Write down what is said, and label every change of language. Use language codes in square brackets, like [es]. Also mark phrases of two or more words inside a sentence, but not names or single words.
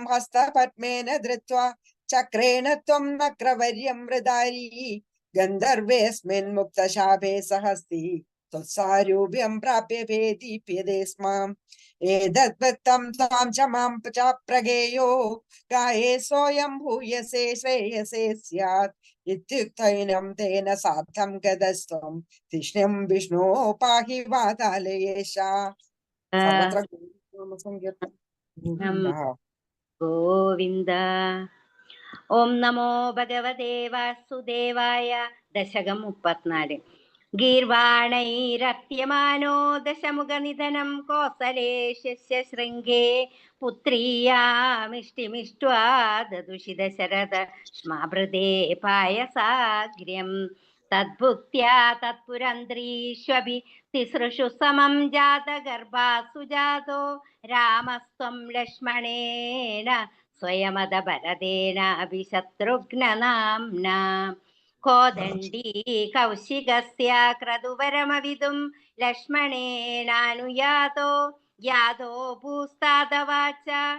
[sa] हस्तपद्मेन धृत्वा चक्रेण त्वं नक्रवर्यं मृदारी गन्धर्वेऽस्मिन् मुक्तशापे सहस्ति त्वत्सारूप्यं प्राप्य दीप्यते स्म एतद्वत्तं त्वां च मां च प्रगेयो गाये सोऽयं भूयसे श्रेयसे स्यात् इत्युक्तैनं तेन सार्थं गतस्त्वं तिष्ण्यं विष्णो पाहि वातालयेशा सर्वत्र ഗോവിന്ദ. ഓം നമോ ഭഗവതേ വാസുദേവായ. [ml] ദശകം 34. [sa] ഗീർവാണൈരത്യമാനോ ദശമുഖനിധനം കോസലേശസ്യ ശൃംഗേ പുത്രീയാമിഷ്ടിമിഷ്ട്വാ ദദുഷിതശരദ സ്മാഭൃതേ പായസാഗ്ര്യം തദ്ഭുക്ത്യാ തത്പുരന്ത്രീഷ്വപി തിസൃഷു സമം ജാതഗർഭാസു ജാതോ രാമസ്ത്വം ലക്ഷ്മണേന സ്വയമദ ബലദേന അഭിശത്രുഘ്നനാംനാ കോദണ്ഡീ കൗശികസ്യ ക്രതുവരമവിദും ലക്ഷ്മണേനാനുയാതോ യാതോ ഭൂസ്താദവാച